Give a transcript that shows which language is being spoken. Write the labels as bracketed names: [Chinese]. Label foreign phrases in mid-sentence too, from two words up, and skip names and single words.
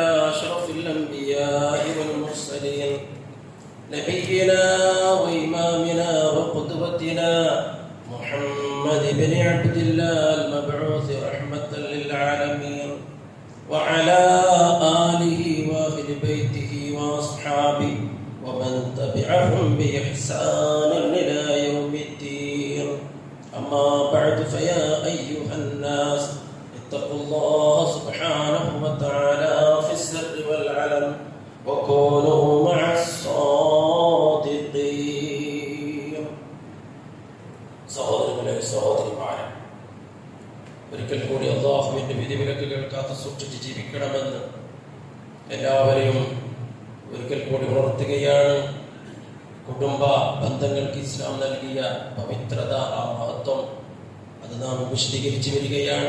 [Arabic] أشرف الأنبياء والمرسلين، نبينا وإمامنا وقدوتنا محمد بن عبد الله المبعوث رحمة للعالمين، وعلى آله وأهل بيته وأصحابه ومن تبعهم بإحسان إلى يوم الدين. أما بعد، فيا أيها الناس اتقوا الله سبحانه وتعالى في السر والعلن وكونوا مع الصادقين. [Malayalam] സഹോദരങ്ങളെ, സഹോദരിമാരെ, ഒരിക്കൽ കൂടി അല്ലാഹുവിന്റെ വിധിവിലക്കുകൾ കാത്തു സൂക്ഷിച്ച് ജീവിക്കണമെന്ന് എല്ലാവരെയും ഒരിക്കൽ കൂടി ഉണർത്തുകയാണ്. കുടുംബ ബന്ധങ്ങൾക്ക് ഇസ്ലാം നൽകിയ പവിത്രത, ആ മഹത്വം, അത് നാം വിശദീകരിച്ചു വരികയാണ്.